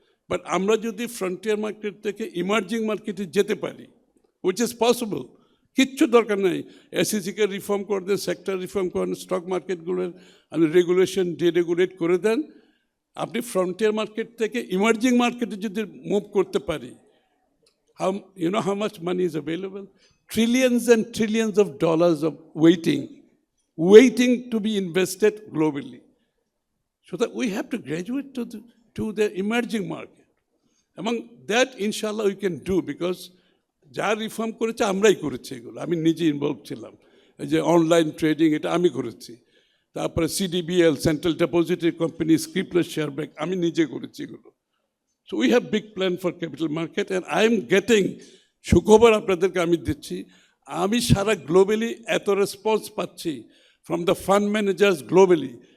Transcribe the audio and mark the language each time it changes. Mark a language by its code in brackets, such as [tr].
[bn] But আমরা যদি frontier market থেকে ইমার্জিং মার্কেটে যেতে পারি, [en] which is possible, [bn] কিচ্ছু দরকার নেই। এসইসিকে রিফর্ম করে দেন, সেক্টর রিফর্ম করেন, স্টক মার্কেটগুলোর রেগুলেশন ডিরেগুলেট করে দেন। আপনি ফ্রন্টিয়ার মার্কেট থেকে ইমার্জিং মার্কেটে যদি মুভ করতে পারি, [en] you know how much money is available? Trillions and trillions of dollars of waiting to be invested globally. So that we have to graduate to the emerging market. Among that, inshallah, we can do, because [bn] যা reform করেছে আমরাই করেছি, এগুলো আমি নিজে involve ছিলাম। এই যে অনলাইন ট্রেডিং, এটা আমি করেছি। তারপরে CDBL, central ডেপোজিটরি company, স্ক্রিপ্টলেস share bank, আমি নিজে করেছি এগুলো। [en] So we have big plan for capital market, and I am getting, [bn] সুখবর আপনাদেরকে আমি দিচ্ছি, আমি সারা গ্লোবালি এত রেসপন্স পাচ্ছি [en] From the fund managers globally.